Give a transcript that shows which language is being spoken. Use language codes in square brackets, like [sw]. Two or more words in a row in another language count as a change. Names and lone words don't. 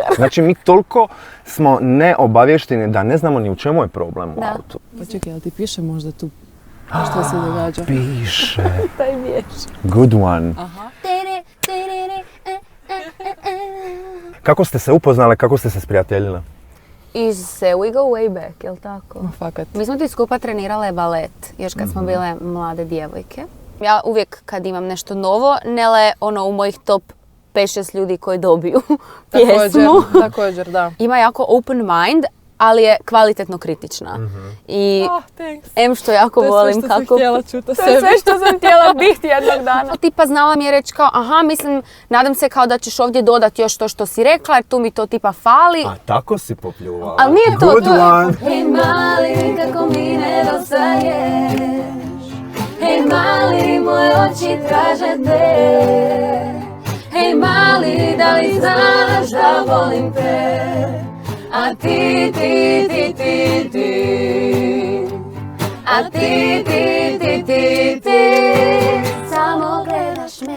[hr] Znači, mi toliko smo neobavješteni da ne znamo ni u čemu je problem u Da. autu. Pa čekaj, jel ti piše možda tu šta se događa? Piše. Taj vješ. [en] Good one. [hr] Aha. Kako ste se upoznale, kako ste se sprijateljile? [en] We go way back, [hr] jel tako? Fakat. Mi smo ti skupa trenirale balet, još kad smo bile mlade djevojke. Ja uvijek kad imam nešto novo, Nela je u mojih top 5-6 ljudi koji dobiju pjesmu. Također, da. Ima jako [en] open mind, [hr] ali je kvalitetno kritična. I [en] Thanks. [hr] što jako To je volim sve što sam kako... htjela čuti o To je sebi. sve što sam htjela biti jednog dana. Tipa znala mi je reći kao, nadam se kao da ćeš ovdje dodati još to što si rekla, jer tu mi to tipa fali. A tako si popljuvala. Ali nije to, [en] Good [hr] to je... [en] one. [hr] Hej mali, kako mi nedostaješ. Hej mali, moje oči traže te. Hej mali, da li znaš da volim te? A ti, a ti, samo gledaš me.